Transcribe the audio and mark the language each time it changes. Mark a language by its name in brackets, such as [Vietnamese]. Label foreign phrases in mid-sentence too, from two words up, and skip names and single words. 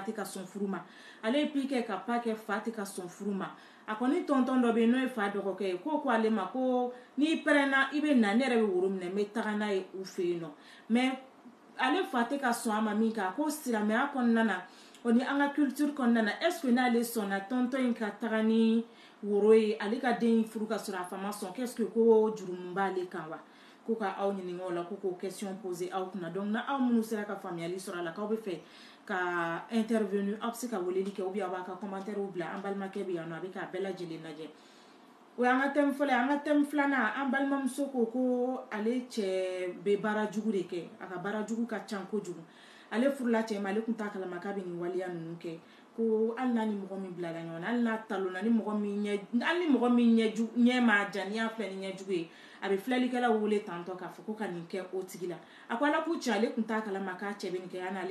[Bambara] tɛ ka sɔn furu ma ale ye pi kɛ ka pa kɛ fa tɛ ka sɔn furu ma a kɔni tɔntɔn dɔ bɛ yen n'o ye fa dɔgɔkɛ ye ko ale ma ko n'i pɛrɛnna i bɛ na ne yɛrɛ bɛ woro minɛ n bɛ taga n'a ye u fɛ yen nɔ mais ale fa tɛ ka sɔn a ma min kɛ a ko silamɛya kɔnɔna na o ni an ka culture kɔnɔna na [French] est ce que [Bambara] n'ale sɔnna tɔntɔn in ka taga ni woro ye ale ka den furu ka sɔrɔ a fa ma sɔn [French] qu'est ce que [Bambara] ko jurumu b'ale kan wa ko ka aw ɲininka o la ko k'o [French] question poser [Bambara] aw kunna donc na aw minnu sera ka faamuyali sɔrɔ a la k'aw bɛ fɛ ka intervenir aw bɛ se ka weleli kɛ ou bien aw b'a ka commentaire bila an balimakɛ bɛ yan nɔ a bɛ k'a bɛɛ lajɛlen lajɛ o y'an ka thème fɔlɔ ye an ka thème filanan an balimamuso ko ale cɛ bɛ baara jugu de kɛ a ka baara jugu ka ca kojugu ale furula cɛ ma ale tun t'a kalama k'a bɛ nin waleya ninnu kɛ ko hali n'a ni mɔgɔ min bilala ɲɔgɔn na hali n'a talonna ni mɔgɔ min ɲɛ ma ja n'i y'a filɛ ni ɲɛjugu ye a bɛ filɛlikɛlaw wele tantɔ k'a fɔ ko ka nin kɛ o tigi la a ko ala k'u cɛ ale tun t'a kalama k'a cɛ bɛ nin kɛ